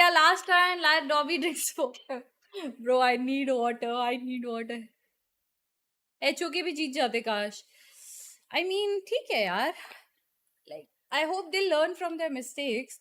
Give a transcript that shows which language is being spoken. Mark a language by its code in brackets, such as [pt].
[en] Our last time, let Dobby drinks water. Bro, I need water. I need water. [hi] HOK भी जीत जाते काश. [en] I mean, [hi] ठीक है यार. [en] Like, I hope they learn from their mistakes.